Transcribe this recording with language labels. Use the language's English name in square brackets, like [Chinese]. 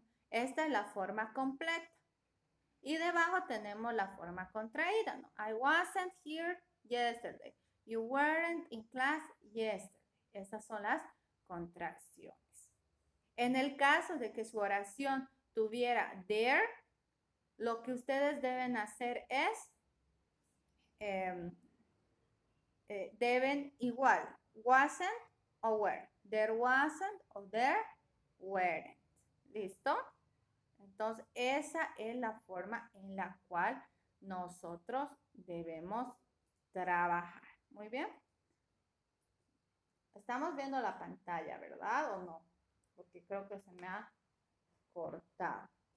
[Spanish] Esta es la forma completa. Y debajo tenemos la forma contraída, ¿no? [English] I wasn't here yesterday. You weren't in class yesterday. [Spanish] Esas son las contracciones. En el caso de que su oración tuviera there, lo que ustedes deben hacer es, deben igual, wasn't o were. [English] There wasn't o there weren't. [Spanish] ¿Listo? Entonces, esa es la forma en la cual nosotros debemos trabajar. Muy bien. Estamos viendo la pantalla, ¿verdad? ¿O no? Porque creo que se me ha cortado.